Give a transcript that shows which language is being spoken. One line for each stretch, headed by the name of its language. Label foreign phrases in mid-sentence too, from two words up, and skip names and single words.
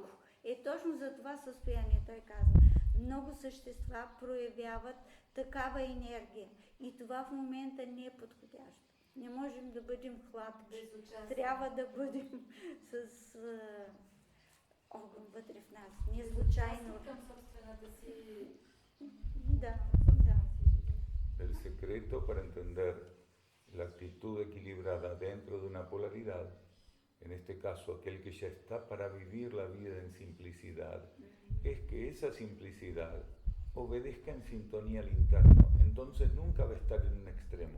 Bulgarian: Точно за това състояние той казва. Много същества проявяват такава енергия. И това в момента не е подходящо. Не можем да бъдем хладки. Трябва да бъдем с огън вътре в нас. Не случайно. Към собствената си... Да.
Spanish: El secreto para entender la actitud equilibrada dentro de una polaridad, en este caso aquel que ya está para vivir la vida en simplicidad, es que esa simplicidad obedezca en sintonía al interno, entonces nunca va a estar en un extremo.